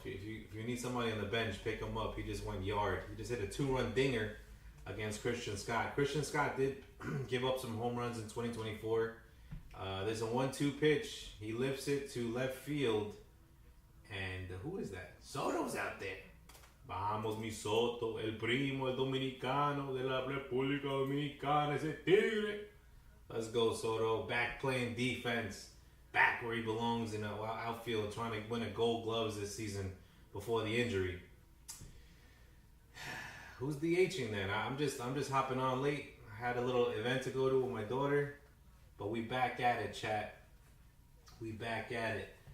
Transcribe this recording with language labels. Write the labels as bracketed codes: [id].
[en] If you need somebody on the bench, pick him up. He just went yard. He just hit a 2-run dinger against Christian Scott. Christian Scott did give up some home runs in 2024. There's a 1-2 pitch. He lifts it to left field, and Who is that? Soto's out there. [es] Vamos, mi Soto, el primo, el dominicano de la República Dominicana, ese tigre. [en] Let's go, Soto. Back playing defense. Back where he belongs in the outfield, trying to win a Gold Gloves this season before the injury. Who's DHing then? I'm just hopping on late. I had a little event to go to with my daughter, but we back at it, chat. We back at it.